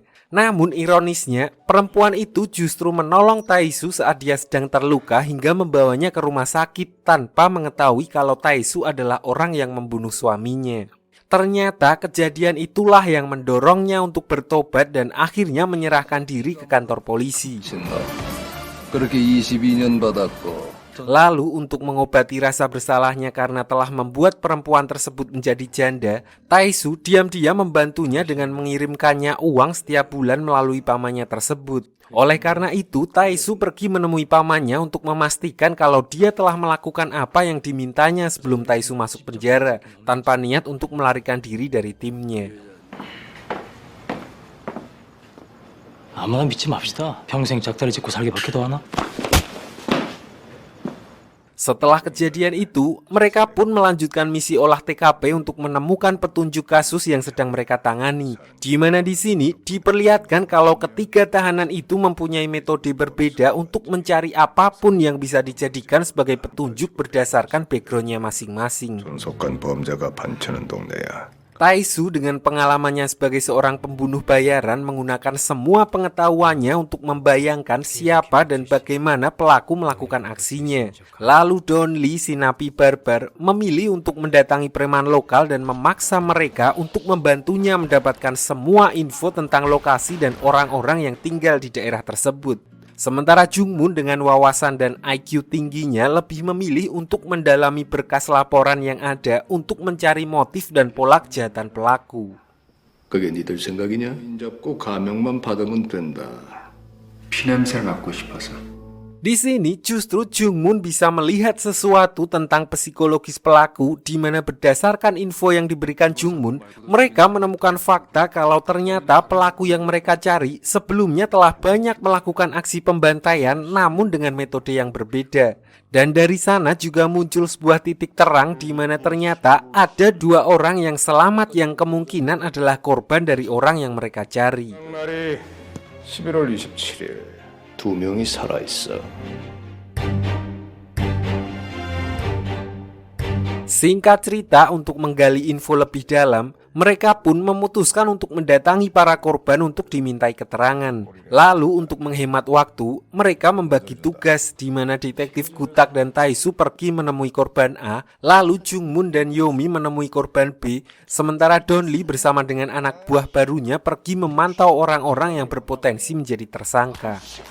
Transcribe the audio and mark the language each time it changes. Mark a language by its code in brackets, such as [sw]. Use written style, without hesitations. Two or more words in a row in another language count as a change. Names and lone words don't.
[id] Namun ironisnya, perempuan itu justru menolong Taesu saat dia sedang terluka hingga membawanya ke rumah sakit tanpa mengetahui kalau Taesu adalah orang yang membunuh suaminya. Ternyata kejadian itulah yang mendorongnya untuk bertobat dan akhirnya menyerahkan diri ke kantor polisi. [ko] 그렇게 22년 받았고 [id] Lalu untuk mengobati rasa bersalahnya karena telah membuat perempuan tersebut menjadi janda, Taesu diam-diam membantunya dengan mengirimkannya uang setiap bulan melalui pamannya tersebut. Oleh karena itu, Taesu pergi menemui pamannya untuk memastikan kalau dia telah melakukan apa yang dimintanya sebelum Taesu masuk penjara, tanpa niat untuk melarikan diri dari timnya. [ko] 아무나 믿지 맙시다. 평생 짝다리 짚고 살기 밖에도 하나? [id] Setelah kejadian itu, mereka pun melanjutkan misi olah TKP untuk menemukan petunjuk kasus yang sedang mereka tangani. Di mana di sini diperlihatkan kalau ketiga tahanan itu mempunyai metode berbeda untuk mencari apapun yang bisa dijadikan sebagai petunjuk berdasarkan backgroundnya masing-masing. [ko] 존속한 범죄가 판치는 동네야. [id] Taesu dengan pengalamannya sebagai seorang pembunuh bayaran menggunakan semua pengetahuannya untuk membayangkan siapa dan bagaimana pelaku melakukan aksinya. Lalu Donli, si napi barbar, memilih untuk mendatangi preman lokal dan memaksa mereka untuk membantunya mendapatkan semua info tentang lokasi dan orang-orang yang tinggal di daerah tersebut. Sementara Jungmun dengan wawasan dan IQ tingginya lebih memilih untuk mendalami berkas laporan yang ada untuk mencari motif dan pola kejahatan pelaku. [ko] 그게 니들 생각이냐? 잡고 가명만 받으면 된다. 피냄새를 맡고 싶어서. [id] Di sini justru Jungmun bisa melihat sesuatu tentang psikologis pelaku di mana berdasarkan info yang diberikan Jungmun, mereka menemukan fakta kalau ternyata pelaku yang mereka cari sebelumnya telah banyak melakukan aksi pembantaian namun dengan metode yang berbeda. Dan dari sana juga muncul sebuah titik terang di mana ternyata ada dua orang yang selamat yang kemungkinan adalah korban dari orang yang mereka cari. [ko] 날이 11월 27일. 2명이 살아있어. [id] Singkat cerita, untuk menggali info lebih dalam, mereka pun memutuskan untuk mendatangi para korban untuk dimintai keterangan. Lalu untuk menghemat waktu, mereka membagi tugas di mana detektif Gutak dan Taesu pergi menemui korban A, lalu Jungmun dan Yomi menemui korban B, sementara Donli bersama dengan anak buah barunya pergi memantau orang-orang yang berpotensi menjadi tersangka.